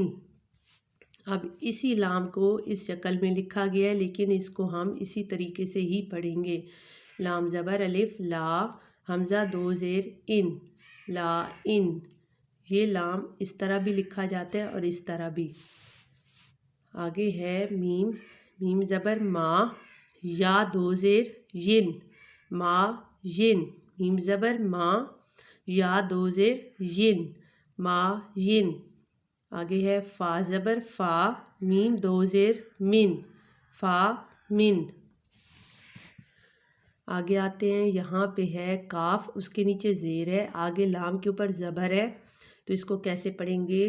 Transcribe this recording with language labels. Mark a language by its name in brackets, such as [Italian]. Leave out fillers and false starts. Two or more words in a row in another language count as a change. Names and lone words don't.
[Urdu] اب اسی لام کو اس شکل میں لکھا گیا ہے، لیکن اس کو ہم اسی طریقے سے ہی پڑھیں گے۔ لام زبر الف لا، حمزہ 2 زیر ان، لا ان۔ یہ لام اس طرح بھی لکھا جاتا ہے اور اس طرح بھی۔ آگے ہے میم، میم زبر ما، یا 2 زیر ین، ما ین، میم زبر ما، یا 2 زیر ین، ما ین۔ آگے ہے فا زبر فا، میم 2 زیر من، فا من۔ آگے آتے ہیں، یہاں پہ ہے کاف، اس کے نیچے زیر ہے، آگے لام کے اوپر زبر ہے، تو اس کو کیسے پڑھیں گے؟